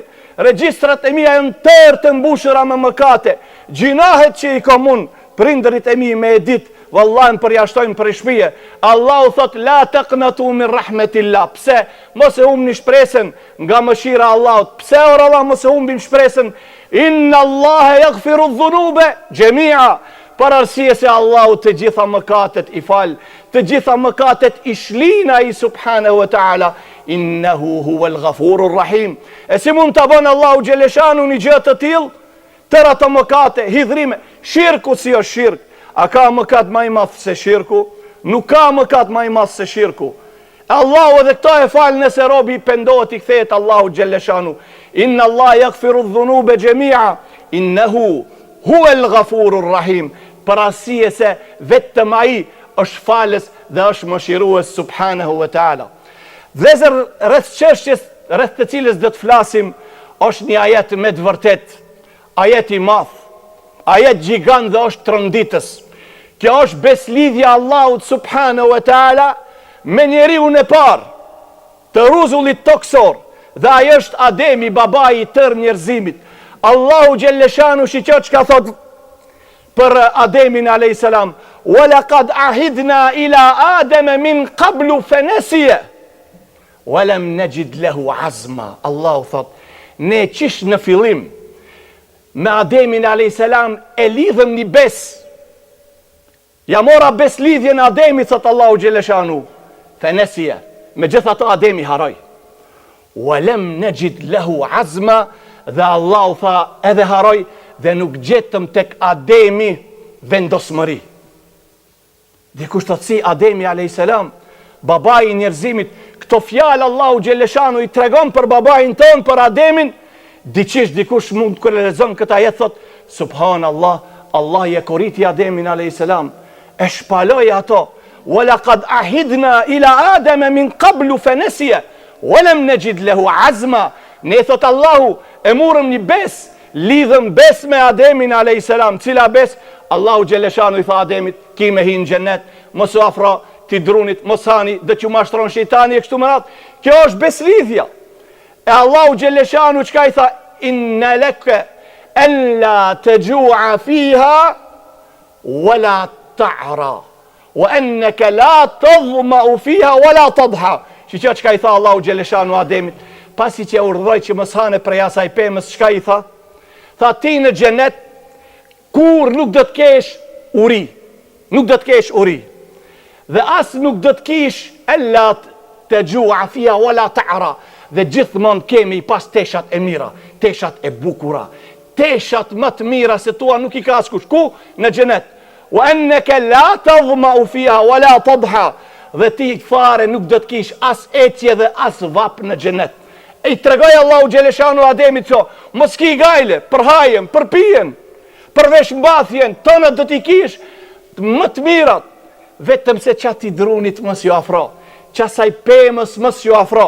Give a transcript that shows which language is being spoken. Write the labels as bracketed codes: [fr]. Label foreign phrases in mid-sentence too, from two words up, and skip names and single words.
[sq] Regjistrat e mia janë tërë të mbushura me mëkate. Gjinahet që i kam unë, prindërit e mi me e ditë, vallahi më përjashtojnë për shtëpie. [ar] Allahu thot, لا تقنطوا من رحمة الله. [sq] Pse? Mos e humni shpresën nga mëshira e Allahut. Pse ora Allah mos e humbim shpresën? [ar] إن الله يغفر الذنوب جميعا. [sq] Për arsye se Allahu të gjitha mëkatet i fal, të gjitha mëkatet i shlin ai [ar] سبحانه وتعالى. إنه هو الغفور الرحيم. [sq] E si mund ta bën Allahu Gjelleshanu një gjë të tillë? Tëra të mëkate, hidhrime, shirku si është shirk. A ka mëkat më i madh se shirku? Nuk ka mëkat më i madh se shirku. Allahu edhe këto e fal nëse robi pendohet i kthehet Allahu Gjelleshanu. [ar] إن الله يغفر الذنوب جميعا إنه هو الغفور الرحيم. [sq] Për arsye se vetëm ai është falës dhe është mëshirues [ar] سبحانه وتعالى. [sq] Vëllezër, rreth çështjes rreth të cilës do të flasim është një ajet me të vërtet, ajet i madh. ajet gjigant dhe është trënditës. Kjo është beslidhja Allahut [ar] سبحانه وتعالى [sq] me njeriun e parë të ruzullit toksor, dhe ai është Ademi, babai i tërë njerëzimit. Allahu xhelleshanu shiqo çka thot për Ademin [ar] عليه السلام ولقد عهدنا إلى آدم من قبل فنسي ولم نجد له عزما." [sq] Allahu thot, ne qish në fillim me Ademin [ar] عليه السلام [sq] e lidhëm një bes. Ja mora bes lidhjen Ademit, thot Allahu xhelleshanu. Fanasiya, megjithatë Ademi haroi. [ar] ولم نجد له عزما, [sq] dhe Allahu tha edhe haroj dhe nuk gjetëm tek Ademi vendosmëri. Dikush thot si Ademi a.s. babai i njerëzimit, këto fjalë Allahu xhelleshanu i tregon për babain ton, për Ademin. Dikush mund kur lexon këtë ajet thot subhanallah, Allah e koriti Ademin a.s. e shpaloi ato. [ar] ولقد عهدنا إلى آدم من قبل فنسي ولم نجد له عزما. [sq] Ne thot Allahu e murëm një bes, lidhëm bes me Ademin a.s. Cila bes? Allahu xhelleshanu i tha Ademit, ki me hi në gjennet, mos u afro ti drunit, mos hani, dhe që mashtron shejtani e kështu më radhë. Kjo është beslidhja. E Allahu xhelleshanu çka i tha? [ar] إن لك ألا تجوع فيها ولا تعرى وأنك لا تظمأ فيها ولا تضحى. [sq] Që çka i tha Allahu xhelleshanu Ademit? Pasi që e urdhëroi që mos hane prej asaj pemës, çka i tha? Tha ti në xhenet kur nuk do të kesh uri. Nuk do të kesh uri. Dhe as nuk do të kish ella të gjua [ar] فيها ولا تعرى. [sq] Dhe gjithmonë kemi i pas teshat e mira, teshat e bukura, teshat më të mira se tua nuk i ka askush. Ku? Në xhenet. [ar] وأنك لا تظمأ فيها ولا تضحى. [sq] Dhe ti fare nuk do të kish as ecje dhe as vap në xhenet. E i tregoj Allahu xhelleshanu Ademit që mos ki gajle, për hajen, për pijen, për veshmbathjen, tëna do t'i kish më të mirat, vetëm se qati drunit mos ju afro, qasaj pemës mos ju afro.